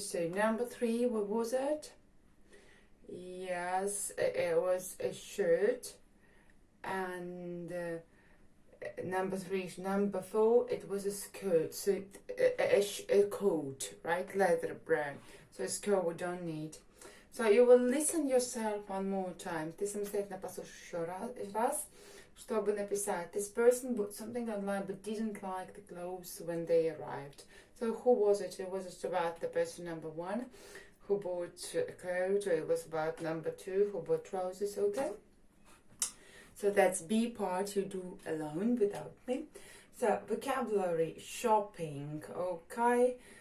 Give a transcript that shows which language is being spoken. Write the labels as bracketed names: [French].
[English] So number 3, what was it? Yes, it was a shirt. And number 3, number 4, it was a skirt. So a coat, right? Leather brown. So a skirt we don't need. So you will listen yourself one more time. [Russian] Ты самостоятельно послушаешь еще раз, чтобы написать. [English] This person bought something online but didn't like the clothes when they arrived. So who was it? It was about the person number 1 who bought a coat, or it was about number 2 who bought trousers, okay? So that's B part you do alone without me. So vocabulary, shopping, okay?